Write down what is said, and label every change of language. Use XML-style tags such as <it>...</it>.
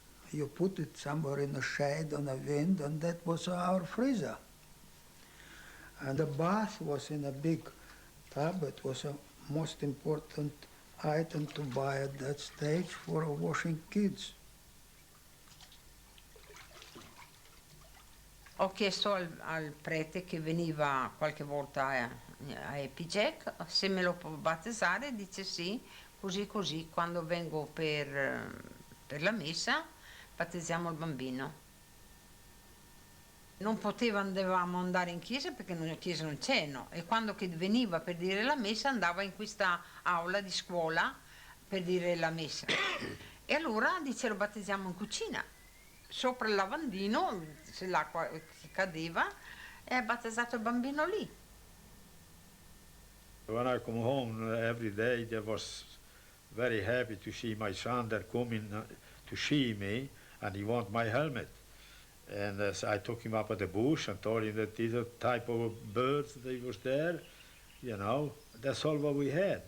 <en>You put it somewhere in the shade on the wind, and that was our freezer. And the bath was in a big tub. It was a most important item to buy at that stage for washing kids.</en> <it>Ho chiesto al prete che veniva qualche volta a Epijack se me lo può battezzare, dice sì, così quando vengo per la messa battezziamo il bambino. Non potevamo andare in chiesa perché in chiesa non c'è, no? E quando che veniva per dire la messa andava in questa aula di scuola per dire la messa. E allora dice lo battezziamo in cucina. Sopra il lavandino, se l'acqua cadeva, e ha battezzato il bambino lì.</it> <en>When I come home every day, I was very happy to see my son there coming to see me, and he want my helmet. And I took him up at the bush and told him that this type of bird that was there, you know, that's all what we had.</en>